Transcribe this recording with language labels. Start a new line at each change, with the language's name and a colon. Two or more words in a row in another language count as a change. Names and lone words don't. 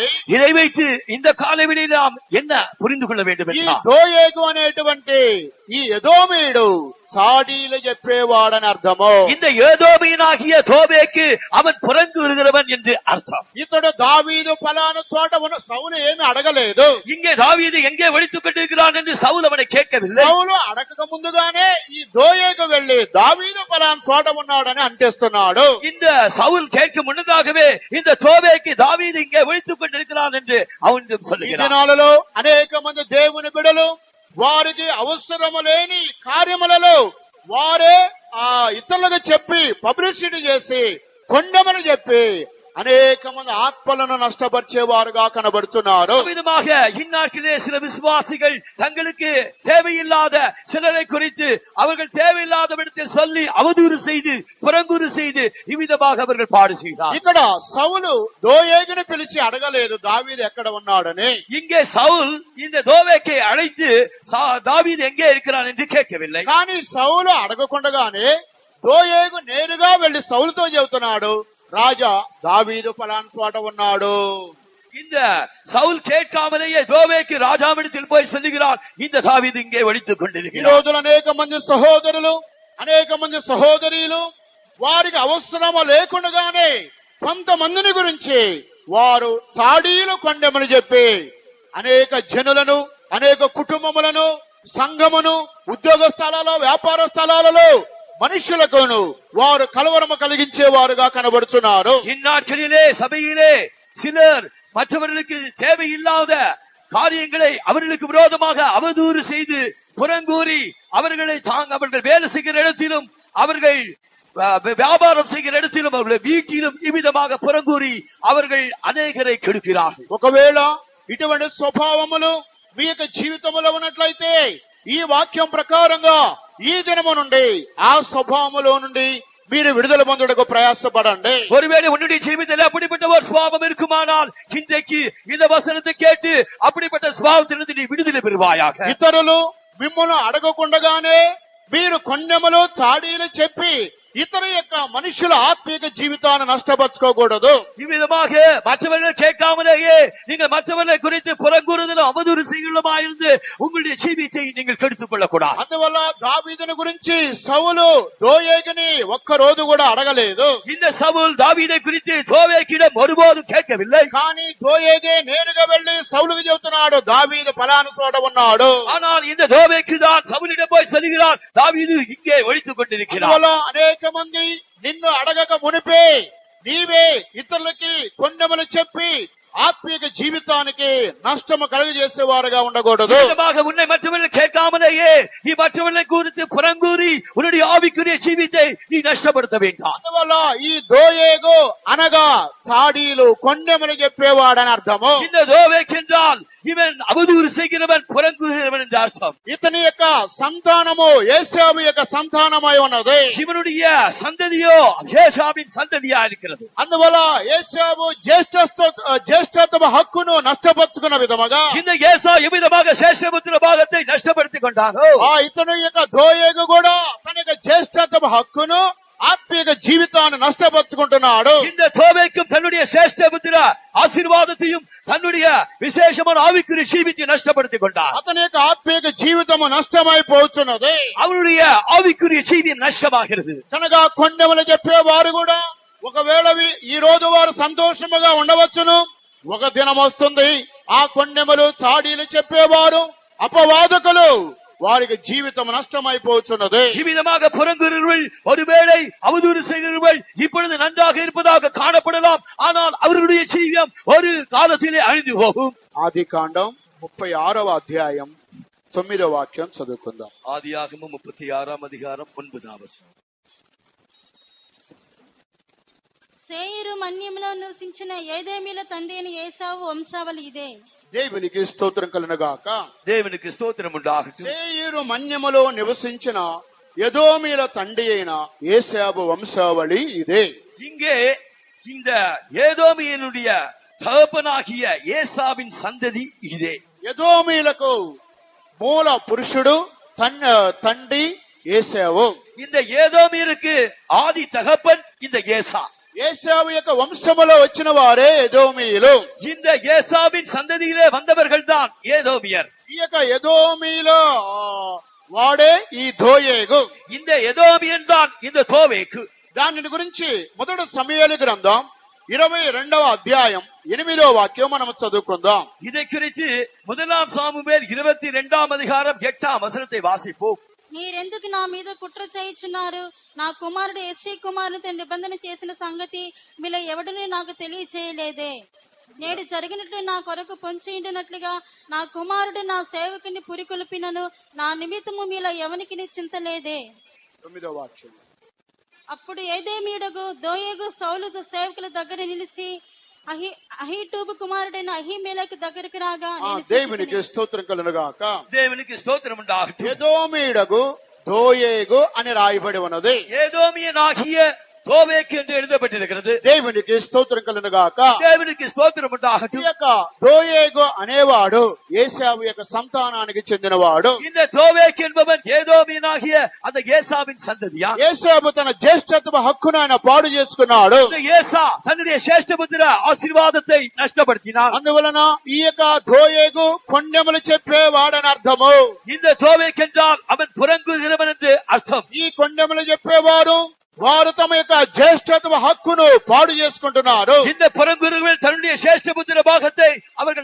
Tamil: இதை வைத்து இந்த காலவெளியில் நாம் என்ன புரிந்து கொள்ள வேண்டும்
Telugu: ఈ
Tamil: என்றால்,
Telugu: దోయేగు అనేటువంటి ఈ ఎదోమీయుడు చాడీలు చెప్పేవాడని అర్థము.
Tamil: இந்த ஏதோமியனாகிய தோபேக்கு அவன் புறங்குகிறவன் என்று அர்த்தம்.
Telugu: ఇతడు దావీదు ఫలానా చోట ఉన్న సౌలు ఏమి అడగలేదు.
Tamil: இங்கே தாவீது எங்கே ஒளித்துக் கொண்டிருக்கிறான் என்று சவுல் அவனை கேட்கவில்லை.
Telugu: సౌలు అడగక ముందుగానే ఈ దోయేగు వెళ్లి దావీదు ఫలానా చోట ఉన్నాడని అంటేస్తున్నాడు.
Tamil: இந்த சவுல் கேட்கும் முன்னதாகவே இந்த தோபேக்கு தாவீது இங்கே ஒளித்துக் கொண்டிருக்கிறான் என்று அவன்
Telugu: ఈ
Tamil: சொல்லுகிறான்.
Telugu: దినాలలో అనేక మంది దేవుని బిడ్డలు వారికి అవసరము లేని కార్యములలో వారే ఇతరులకు చెప్పి పబ్లిసిటీ చేసి కొండమని చెప్పి అనేక మంది ఆత్మలను నష్టపరిచేవారుగా కనబడుతున్నారు.
Tamil: விதமாக இந்நாட்களே சில விசுவாசிகள் தங்களுக்கு தேவையில்லாத சிலரை குறித்து அவர்கள் தேவையில்லாத இடத்தில் சொல்லி அவதூறு செய்து புறங்கூறு செய்து இவ்விதமாக அவர்கள் பாடு செய்தார்.
Telugu: ఇక్కడ సౌలు దోయేగుని పిలిచి అడగలేదు దావీదు ఎక్కడ ఉన్నాడని.
Tamil: இங்கே சவுல் இந்த தோவேக்கை அழைத்து தாவீது எங்கே இருக்கிறான் என்று கேட்கவில்லை.
Telugu: కానీ సౌలు అడగకుండగానే దోయేగు నేరుగా వెళ్లి సౌలుతో చెబుతున్నాడు, రాజా దావీదు ఫలానా చోట ఉన్నాడు.
Tamil: இந்த சவுல் கேட்காமலேயே தோவேக்கு ராஜாவிடத்தில் போய் சொல்லுகிறான், இந்த தாவீது இங்கே ஒளித்துக்
Telugu: ఈ
Tamil: கொண்டிருக்கிறான்.
Telugu: రోజులు అనేక మంది సహోదరులు అనేక మంది సహోదరీలు వారికి అవసరము లేకుండానే కొంతమందిని గురించి వారు సాడీలు కొండెమని చెప్పి అనేక జనులను అనేక కుటుంబములను సంఘమును ఉద్యోగ స్థలాలలో వ్యాపార స్థలాలలో మనుషులకును వారు కలవరము కలిగించేవారుగా కనబడుతున్నారు.
Tamil: இந்நாட்களிலே சபையிலே சிலர் மற்றவர்களுக்கு தேவையில்லாத காரியங்களை அவர்களுக்கு விரோதமாக அவதூறு செய்து புறங்கூறி அவர்கள் வேலை செய்கிற இடத்திலும் அவர்கள் வியாபாரம் செய்கிற இடத்திலும் அவர்கள் வீட்டிலும் இவ்விதமாக புறங்கூறி அவர்கள் அநேகரை கெடுக்கிறார்கள்.
Telugu: ఒకవేళ ఇటువంటి స్వభావములు మీ యొక్క జీవితంలో ఉన్నట్లయితే ఈ వాక్యం ప్రకారంగా ఈ దినము నుండి ఆ స్వభావములో నుండి మీరు విడుదల పొందుటకు ప్రయాసపడండి.
Tamil: ஒருவேளை உன்னுடைய ஜீவிதத்தில் அப்படிப்பட்ட ஒரு சுபாவம் இருக்குமானால் இன்றைக்கு இந்த வசனத்தை கேட்டு அப்படிப்பட்ட சுபாவத்திலிருந்து நீ விடுதலை பெறுவாயாக.
Telugu: ఇతరులు మిమ్మల్ని అడగకుండగానే మీరు కొండెములు చాడీలు చెప్పి ఇతర యొక్క మనుషుల ఆత్మీయ జీవితాన్ని నష్టపరచుకోకూడదు.
Tamil: இவ்விதமாக மற்றவர்கள் கேட்காமலேயே நீங்கள் மற்றவர்களை குறித்து புறங்கூறுதலும் அவதூறு செய்யலுமாயிருந்து உங்களுடைய ஜீவித்தை நீங்கள் கெடுத்துக் கொள்ளக்கூடாது.
Telugu: అందువల్ల దావీదుని గురించి సౌలు దోయేగుని ఒక్క రోజు కూడా అడగలేదు.
Tamil: இந்த சவுல் தாவீதை குறித்து தோவேக்கிடம் ஒருபோதும் கேட்கவில்லை.
Telugu: కానీ దోయేగే నేరుగా వెళ్లి సౌలుకు చెబుతున్నాడు, దావీదు ఫలానా చోట ఉన్నాడు.
Tamil: ஆனால் இந்த தோவேக்கு தான் சவுலிடம் போய் சொல்கிறான், தாவீது இங்கே ஒளித்துக் கொண்டிருக்கிறான்.
Telugu: అందువల్ల అనేక మంది నిన్ను అడగక మునిపే నీవే ఇతరులకి కొండెములు చెప్పి ఆత్మీయ జీవితానికి నష్టము కలుగజేసేవారుగా ఉండకూడదు.
Tamil: உன்னை மற்றவர்கள் கேட்காமலேயே நீ மற்றவர்களை குறித்து புறங்கூறி உன்னுடைய ஆவிக்குரிய ஜீவித்தை நீ நஷ்டப்படுத்த வேண்டாம்.
Telugu: అందువల్ల ఈ దోయేగు అనగా చాడీలు కొండెములు చెప్పేవాడని అర్థము.
Tamil: இந்த தோவேக் என்றால் இவன் அவதூறு செய்கிறவன் புறங்குகிறவன் என்ற அர்த்தம்.
Telugu: ఇతని యొక్క సంతానము ఏశావు యొక్క సంతానమై ఉన్నది.
Tamil: இவனுடைய சந்ததியோ ஏசாவின் சந்ததியா இருக்கிறது.
Telugu: అందువల్ల ఏశావు జ్యేష్ఠత్వ హక్కును నష్టపరుచుకున్న విధముగా
Tamil: இந்த ஏசா எவ்விதமாக சேஷபுத்திர பாகத்தை நஷ்டப்படுத்திக் கொண்டானோ
Telugu: ఇతని యొక్క దోయేగు కూడా తన యొక్క జ్యేష్ఠత్వ హక్కును ఆత్మీయ జీవితాన్ని నష్టపరుచుకుంటున్నాడు.
Tamil: இந்த தோவேக்கும் தன்னுடைய சேஷ்டபுத்திர ஆசீர்வாதத்தையும் தன்னுடைய விசேஷமான ஆவிக்குரிய ஜீவித்தை நஷ்டப்படுத்திக் கொண்டார்.
Telugu: అతని యొక్క ఆత్మీయ జీవితము నష్టమైపోతున్నది.
Tamil: அவருடைய ஆவிக்குரிய ஜீவியம் நஷ்டமாகிறது.
Telugu: కనుక కొండెములు చెప్పేవారు కూడా ఒకవేళ ఈ రోజు వారు సంతోషముగా ఉండవచ్చును, ఒక దినం వస్తుంది ఆ కొండెములు చాడీలు చెప్పేవారు అపవాదకులు వారికి జీవితం నష్టమైపోతున్నది.
Tamil: இவ்விதமாக புறங்குகிறவர்கள் ஒருவேளை அவதூறு செய்கிறவர்கள் இப்பொழுது நன்றாக இருப்பதாக காணப்படலாம், ஆனால் அவர்களுடைய ஜீவியம் ஒரு காலத்திலே அழிந்து போகும்.
Telugu: ఆది కాండం 36వ అధ్యాయం 9వ వాక్యం చదువుకుందాం.
Tamil: ஆதியாகமம் 36ஆம் அதிகாரம் 9ஆம் வசனம்.
Telugu: సేయీరు మన్యంలో నివసించిన ఏదోమీయుల తండ్రి అయిన ఏశావు వంశావళి ఇదే. దేవునికి స్తోత్రం కలుగునుగాక.
Tamil: தேவனுக்கு ஸ்தோத்திரம் உண்டாகட்டும்.
Telugu: సేయీరు మన్యములో నివసించిన ఎదోమీయుల తండ్రి అయిన ఏశావు వంశావళి ఇదే.
Tamil: இங்கே இந்த ஏதோமியனுடைய தகப்பனாகிய ஏசாவின் சந்ததி இதே.
Telugu: ఎదోమీయులకు మూల పురుషుడు తండ్రి ఏశావు.
Tamil: இந்த ஏதோமியருக்கு ஆதி தகப்பன் இந்த ஏசா.
Telugu: ఏశావు యొక్క వంశములో వచ్చిన వారే ఎదోమీయులు.
Tamil: இந்த ஏசாவின் சந்ததியிலே வந்தவர்கள் தான் ஏதோமியர்.
Telugu: ఈ యొక్క ఎదోమీలో వాడే ఈ దోయేగు.
Tamil: இந்த எதோமியன் தான் இந்த தோவேக்கு.
Telugu: దాని గురించి మొదటి సమూయేలు గ్రంథం 22వ అధ్యాయం 8వ వాక్యం మనం చదువుకుందాం.
Tamil: இதை குறித்து முதலாம் சாமுவேல் 22ஆம் அதிகாரம் 8ஆம் வசனத்தை வாசிப்போம்.
Telugu: మీరెందుకు నా మీద కుట్ర చేయుచున్నారు? నా కుమారుడు ఎస్సీ కుమారునితో నిబంధన చేసిన సంగతి మీలో ఎవడని నాకు తెలియచేయలేదే. నేడు జరిగినట్లు నా కొరకు పొంచియుండినట్లుగా నా కుమారుడు నా సేవకుని పురికొల్పినను నా నిమిత్తము మీలో ఎవనికి చింతలేదే. 9వ వాక్యం. అప్పుడు ఏదేమీయుడగు దోయేగు సౌలు సేవకుల దగ్గర నిలిచి అహీటూబు కుమారుడైన అహీమేలకు దగ్గరకు రాగా దేవునికి స్తోత్రం కలుగుగాక.
Tamil: தேவனுக்கு ஸ்தோத்திரம் உண்டாகட்டும்.
Telugu: ఎదోమీయుడగు దోయేగు అని రాయబడి ఉన్నది.
Tamil: ஏதோமியனாகிய தோவேக்கு என்று எழுதப்பட்டிருக்கிறது.
Telugu: దేవునికి స్తోత్రం కలుగుగాక.
Tamil: தேவனுக்கு ஸ்தோத்திரம்
Telugu: ఈ
Tamil: உண்டாகட்டும்.
Telugu: యొక్క దోయేగు అనేవాడు ఏశావు యొక్క సంతానానికి చెందినవాడు.
Tamil: இந்த தோவேக்கு என்பவன் ஏதோமியனாகிய அந்த ஏசாவின் சந்ததியா.
Telugu: ఏశావు తన జ్యేష్ఠత్వ హక్కును ఆయన పాడు చేసుకున్నాడు.
Tamil: இந்த ஏசா தன்னுடைய சேஷ்டபுத்திர ஆசீர்வாதத்தை నష్టப்படுத்தினார்.
Telugu: అందువలన ఈ యొక్క దోయేగు కొండెములు చెప్పేవాడని అర్థము.
Tamil: இந்த தோவேக்கு என்றால் அவன் புறங்குகிறவன் என்று அர்த்தம்.
Telugu: ఈ కొండెములు చెప్పేవారు వారు తమ యొక్క జ్యేష్ఠత్వ హక్కును పాడు చేసుకుంటున్నారు.
Tamil: இந்த புறங்குகிறவர்கள் தன்னுடைய சேஷ்டபுத்திர பாகத்தை அவர்கள்